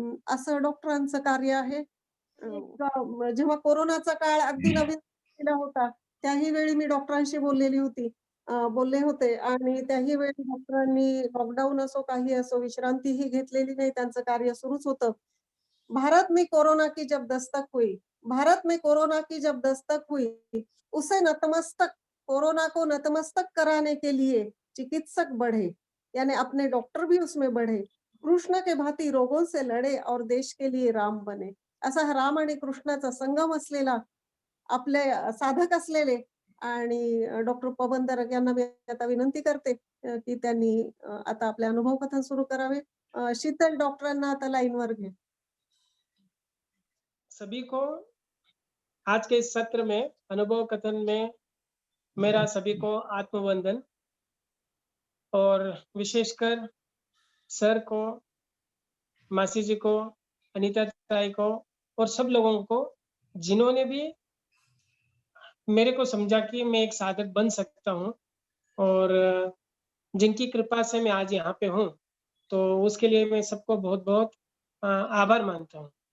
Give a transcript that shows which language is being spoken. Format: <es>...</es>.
<mr>असं डॉक्टरांचं कार्य आहे. जेव्हा कोरोनाचा काळ अगदी नवीन होता, त्याही वेळी मी डॉक्टरांशी बोलले होते आणि त्याही वेळी डॉक्टरांनी लॉकडाऊन असो, काही असो, विश्रांतीही घेतलेली नाही. त्यांचं कार्य सुरूच होतं.</mr> <hi>भारत में कोरोना की जब दस्तक हुई, भारत में कोरोना की जब दस्तक हुई, उसे नतमस्तक कोरोना को नतमस्तक कराने के लिए चिकित्सक बढ़े, यानी अपने डॉक्टर भी उसमें बढ़े. कृष्ण के भांति रोगों से लढे और देश के लिए राम बने.</hi> <mr>असा हा राम आणि कृष्णाचा संगम असलेला आपले साधक असलेले आणि डॉक्टर पवन दरक यांना मी आता विनंती करते की त्यांनी आता आपले अनुभव कथन सुरू करावे. शीतल डॉक्टरांना आता लाईनवर घे.</mr> <hi>सभी को आज के इस सत्र में अनुभव कथन में मेरा सभी को आत्मवंदन और विशेषकर सर को, मासी जी को, अनीता ताई को और सब लोगों को जिन्होंने भी मेरे को समझा कि मैं एक साधक बन सकता हूँ और जिनकी कृपा से मैं आज यहाँ पे हूँ, तो उसके लिए मैं सबको बहुत-बहुत आभार मानता हूँ।</hi>